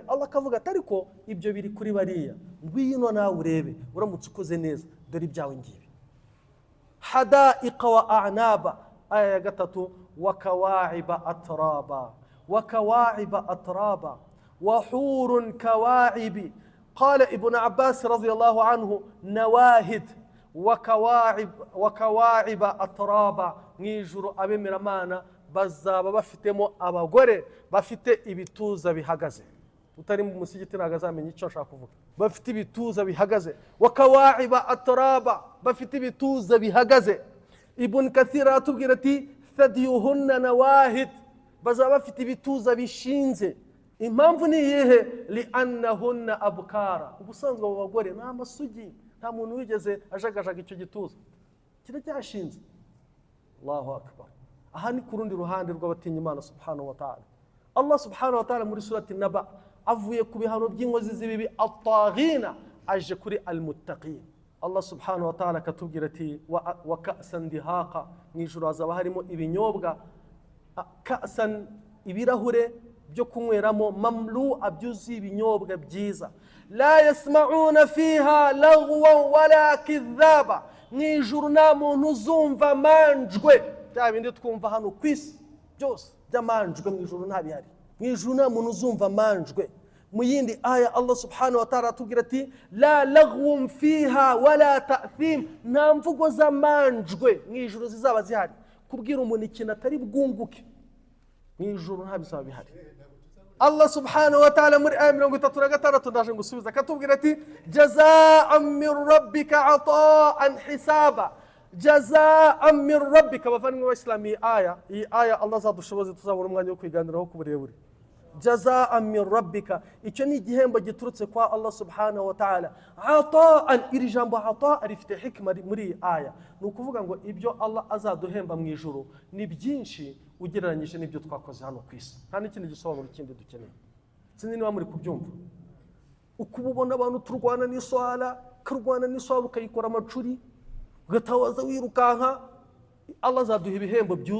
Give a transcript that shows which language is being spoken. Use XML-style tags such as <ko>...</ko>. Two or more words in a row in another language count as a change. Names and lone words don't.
<rw>Allah akavuga ati ariko ibyo biri kuri bariya, ngwino nawe urebe, uramutse ukoze neza, dore ibyawe ngibi.</rw> <ar>حدائق وأعنابا,</ar> <rw>aya ya 3,</rw> <ar>وكواعب أترابا وكواعب أترابا وحور كواعب. قال ابن عباس رضي الله عنه نواهد وكواعب أطرابا.</ar> <rw>mw'ijuru abemeramana bazaba bafitemo abagore bafite ibituza bihagaze. utari mu musigiti ntago azamenya icyo nshaka kuvuga. Bafite ibituza bihagaze,</rw> <ar>وكواعب أترابا,</ar> <rw>bafite ibituza bihagaze. Ibn Kathir atubwira ati</rw> <ar>ثديهن نواهد,</ar> <rw>bazaba bafite ibituza bishinze. Impamvu ni iyihe?</rw> <ar>لأنهن أبكار,</ar> <rw>ubusanzwe abo bagore nta masugi, nta muntu wigeze ajagajaga icyo gituza, kira cyashinze.</rw> <ar>الله أكبر.</ar> <rw>Aha ni ku rundi ruhande rw'abatinya Imana</rw> <ar>سبحانه وتعالى.</ar> <rw>Allah</rw> <ar>سبحانه وتعالى</ar> <rw>muri surati Naba avuye ku bihano by'inkozi z'ibibi at-taghina aje kuri al-muttaqin. Allah</rw> <ar>سبحانه وتعالى</ar> <rw>katubwira ati</rw> <ar>وكأسا دهاقا,</ar> <rw>mu ijuru hazaba harimo ibinyobwa, ka'san ibirahure byo kunyweramo, mamlu abyuzuye ibinyobwa byiza.</rw> <ar>لا يسمعون فيها لغوا ولا كذابا,</ar> <rw>mu ijuru nta muntu uzumva manjwe, bya bindi twumva hano ku isi byose by'amanjwe mu ijuru nta bihari. Mu ijuru nta muntu uzumva manjwe. Mu yindi aya Allah</rw> <ar>سبحانه وتعالى</ar> <rw>atubwira ati</rw> <ar>لا لغو فيها ولا تأثيم,</ar> <rw>nta mvugo z'amanjwe mu ijuru zizaba zihari kubwira umuntu ikintu atari bwunguke. Mu ijuru nta bizaba bihari. Allah</rw> <ar>سبحانه وتعالى</ar> <rw>muri aya 36 ndaje ngusubiza katubwira ati</rw> <ar>جزاء من ربك عطاء حسابا جزاء من ربك.</ar> <rw>Bavandimwe b'Abayisilamu, iyi aya Allah azadushoboze tuzabona umwanya wo kwiganiraho ku burebure.</rw> <ar>جزاء من ربك,</ar> <rw>icyo ni igihembo giturutse kwa Allah</rw> <ar>سبحانه وتعالى.</ar> <rw>Ata'an, iri jambo ata rifite hikma muri iyi aya, ni ukuvuga ngo ibyo Allah azaduhemba mu ijuru ni byinshi ugereranyije n'ibyo twakoze hano ku isi. Nta n'ikindi gisobanuro kindi dukeneye. Sinzi niba muri kubyumva. Ukubona abantu turwana n'iswala, kurwana n'iswala ukayikora amacuri, ugatawaza wirukanka, Allah azaduha ibihembo byuzuye.</rw>